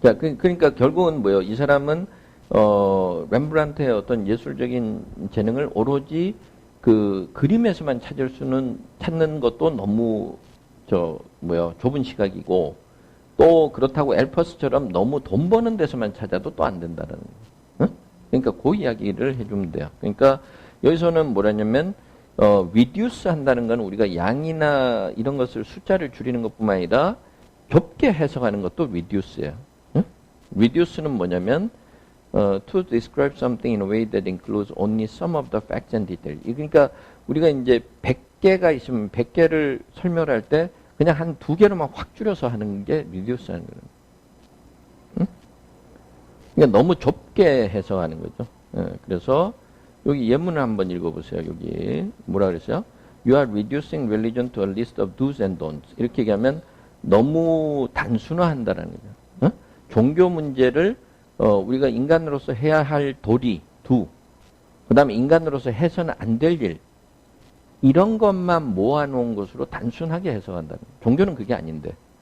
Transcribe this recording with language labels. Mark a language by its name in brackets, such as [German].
[Korean] 자, 그러니까 결국은 뭐예요? 이 사람은 렘브란트의 어떤 예술적인 재능을 오로지 그 그림에서만 찾는 것도 너무 좁은 시각이고 또 그렇다고 엘퍼스처럼 너무 돈 버는 데서만 찾아도 또 안 된다는 거예요. 응? 그러니까 그 이야기를 해주면 돼요. 그러니까 여기서는 뭐라냐면 reduce 한다는 건 우리가 양이나 이런 것을 숫자를 줄이는 것뿐만 아니라 좁게 해석하는 것도 reduce예요. 응? reduce는 뭐냐면 [English] to describe something in a way that includes only some of the facts and details. [Korean] 그러니까 우리가 이제 100개가 있으면 100개를 설명할 때 그냥 한 2개로만 확 줄여서 하는 게 reduce 하는 거예요. 응? 그러니까 너무 좁게 해석하는 거죠. 그래서 여기 예문을 한번 읽어보세요. 여기 뭐라 그랬어요? [English] You are reducing religion to a list of do's and don'ts. [Korean] 이렇게 얘기하면 너무 단순화한다라는 거죠. 어? 종교 문제를 우리가 인간으로서 해야 할 도리, 그 다음에 인간으로서 해서는 안 될 일, 이런 것만 모아놓은 것으로 단순하게 해석한다는 거예요. 종교는 그게 아닌데.